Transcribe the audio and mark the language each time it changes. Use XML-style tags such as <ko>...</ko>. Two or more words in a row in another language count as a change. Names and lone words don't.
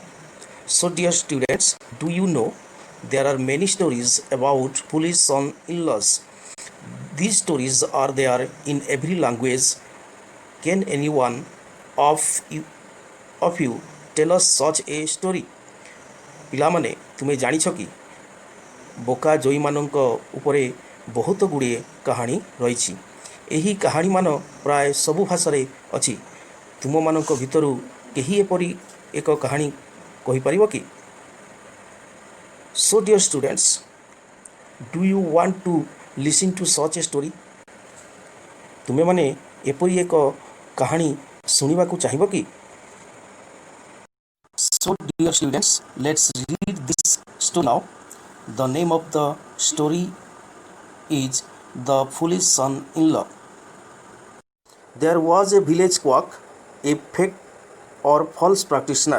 <en>So dear students, do you know there are many stories about foolish son-in-laws? These stories are there in every language. Can anyone of you tell us such a story?</en> <or>ପିଲାମାନେ ତୁମେ ଜାଣିଛ କି ବୋକା ଜୋଇମାନଙ୍କ ଉପରେ ବହୁତ ଗୁଡ଼ିଏ କାହାଣୀ ରହିଛି। ଏହି କାହାଣୀମାନ ପ୍ରାୟ ସବୁ ଭାଷାରେ ଅଛି। ତୁମମାନଙ୍କ ଭିତରୁ କେହି ଏପରି ଏକ କାହାଣୀ କହିପାରିବ କି?</or> <en>So dear students, do you want to listen to such a story?</en> <or>ତୁମେମାନେ ଏପରି ଏକ କାହାଣୀ ଶୁଣିବାକୁ ଚାହିଁବ କି?</or> <en>So dear students, let's read this story now. The name of the story is The Foolish Son-in-Law. There was a village quack, a fake or false practitioner.</en>